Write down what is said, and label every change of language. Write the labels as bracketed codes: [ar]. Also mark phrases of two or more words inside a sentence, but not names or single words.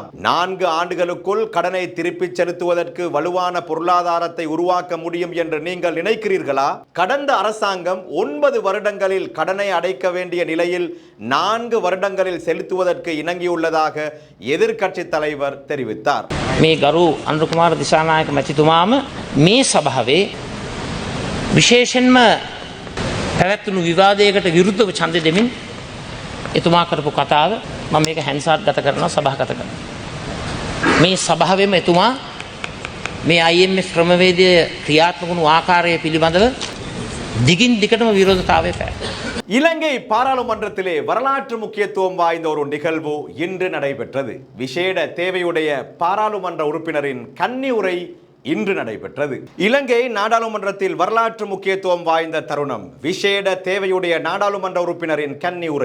[ta] 4 ஆண்டுகளுக்குள் கடனை திருப்பிச் செலுத்துவதற்கு வலுவான பொருளாதாரத்தை உருவாக்க முடியும் என்று நீங்கள் நினைக்கிறீர்களா? கடந்த அரசாங்கம் 9 வருடங்களில் கடனை அடைக்க வேண்டிய நிலையில் 4 வருடங்களில் செலுத்துவதற்கு இணங்கியுள்ளதாக எதிர்க்கட்சி தலைவர் தெரிவித்தார். [si] මේ ගරු අනුර කුමාර දිසානායක මැතිතුමාම මේ සභාවේ විශේෂයෙන්ම පැවැත්වුණු විවාදයකට විරුද්ධව ඡන්ද දෙමින් එතුමා කරපු කතාව මම මේක හැන්සාට් ගත කරනවා සභාගත කරනවා. මේ සභාවෙම එතුමා මේ IMF ක්‍රමවේදය ක්‍රියාත්මක වුණු ආකාරය පිළිබඳව දිගින් දිගටම විරෝධතාවය පැවැත්වුවා. [ta] இலங்கை பாராளுமன்றத்திலே வரலாற்று முக்கியத்துவம் வாய்ந்த ஒரு நிகழ்வு இன்று நடைபெற்றது. விசேட தேவையுடைய பாராளுமன்ற உறுப்பினரின் கன்னி உரை இன்று நடைபெற்றது. இலங்கை நாடாளுமன்றத்தில் வரலாற்று முக்கியத்துவம் வாய்ந்த தருணம். விசேட தேவையுடைய நாடாளுமன்ற உறுப்பினரின் கன்னி உரை.